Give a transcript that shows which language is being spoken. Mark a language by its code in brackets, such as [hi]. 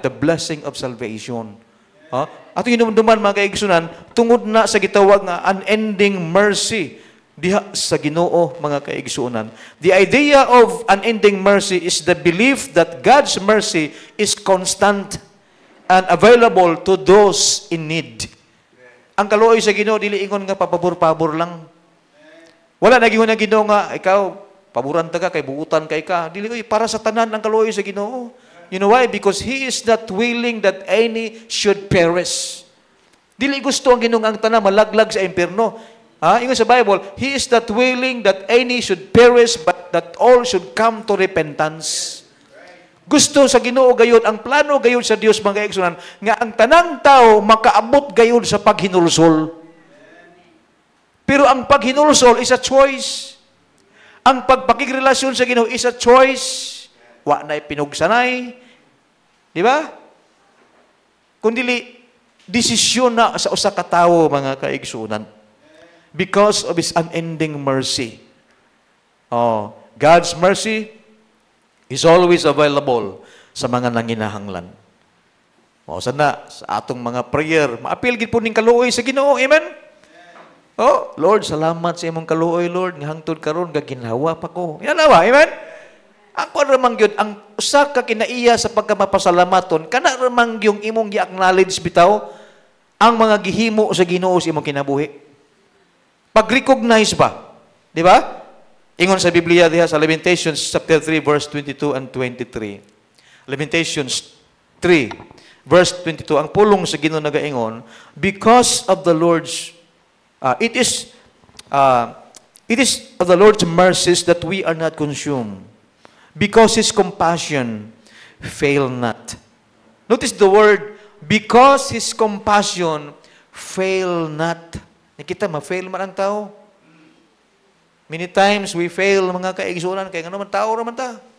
[en] The blessing of salvation. [ceb] Ha? Atong hinumduman mga kaigsunan tungod na sa gitawag nga unending mercy diha sa Ginoo mga kaigsuonan. [en] The idea of unending mercy is the belief that God's mercy is constant and available to those in need. [ceb] Ang kaluoy sa Ginoo dili ingon nga papabor-pabor lang. Wala na gingon nga Ginoo nga ikaw paboran ta ka kay buutan kay ka. Dili para sa tanan ang kaluoy sa Ginoo. [en] You know why? Because He is not willing that any should perish. [ceb] Dili gusto ang Ginoo ang tanan malaglag sa impierno. Ingon sa Bible, [en] He is not willing that any should perish but that all should come to repentance. [ceb] Gusto sa Ginoo gayud, ang plano gayud sa Dios mga kaigsunan nga ang tanang tao makaabot gayud sa paghinulsol. Pero ang paghinulsol [en] is a choice. [ceb] Ang pagpakigrelasyon sa Ginoo is a choice. Wa na pinugsanay. Di ba? Kundili desisyon na sa usa ka tawo mga kaigsunan. [en] Because of His unending mercy. God's mercy is always available [ceb] sa mga nanginahanglan. Sana sa atong mga prayer, maapil gid po ning kaluoy sa Ginoo. Amen? Lord, salamat sa imong kaluoy, Lord, nga hangtod karon gaginhawa pa ko. Yan na ba? Amen? Ako ramang gyud ang usa ka kinaiya sa pagkamapasalamaton, kana ramang yung imong gi-acknowledge bitaw ang mga gihimo sa Ginoo sa imong kinabuhi. Pag-recognize ba? Di ba? Ingon sa Biblia diha sa Lamentations chapter 3 verse 22 and 23. [en] Lamentations 3 verse 22 [ceb] ang pulong sa Ginoo nagaingon, [en] because of the Lord's it is of the Lord's mercies that we are not consumed, because His compassion fail not. Notice the word, because His compassion fail not. [ceb] Nakita ma-fail man ang tao. [en] Many times we fail [ceb] mga kaigsunan kay ngano man tao ra man ta.